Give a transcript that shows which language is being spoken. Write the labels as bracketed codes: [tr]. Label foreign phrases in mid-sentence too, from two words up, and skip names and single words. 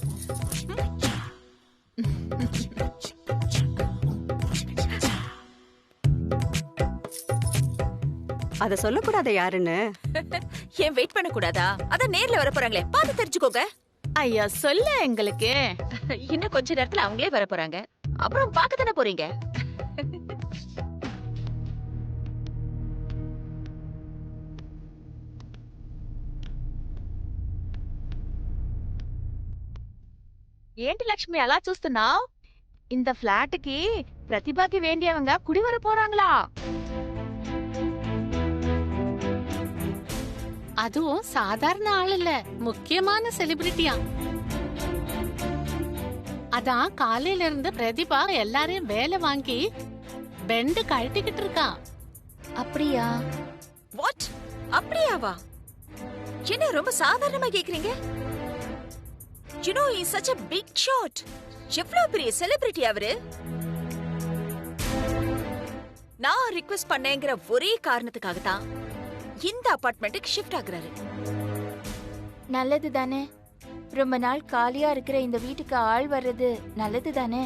[ta] அத சொல்லக்கூடாத யாருன்னு. ஏன் வெயிட் பண்ண கூடாதா? அத நேர்ல வர போறாங்களே, பாத்து தெரிஞ்சுக்கோங்க. ஐயா சொல்ல எங்களுக்கு. இன்னும் கொஞ்ச நேரத்துல அவங்களே வர போறாங்க. அப்புறம் பார்க்க தானே போறீங்க. [te] ఏంటి లక్ష్మి అలా చూస్తున్నావు? [ta] இந்த [te] ఫ్లాట్కి ప్రతిభకి [ta] வேண்டியவங்க குடி வர போறாங்களா? அதுவும் சாதாரண ஆள் இல்ல, முக்கியமான செலிபிரிட்டியா. அதான் காலையில இருந்து பிரதிபா எல்லாரையும் வேலை வாங்கி பெண்டு கழட்டிக்கிட்டு இருக்கா. அப்படியா? வாட்? அப்படியாவா? என்ன ரொம்ப சாதாரணமா கேக்குறீங்க? [en] You know, he's such a big shot. [ta] எவ்வளவு பெரிய செலிபிரிட்டி அவரு. நான் ரிக்வெஸ்ட் பண்ணேங்கிற ஒரே காரணத்துக்காக தான் இந்த அபார்ட்மெண்ட்டுக்கு ஷிஃப்ட் ஆகுறாரு. நல்லது தானே? ரொம்ப நாள் காலியா இருக்கிற இந்த வீட்டுக்கு ஆள் வர்றது நல்லது தானே?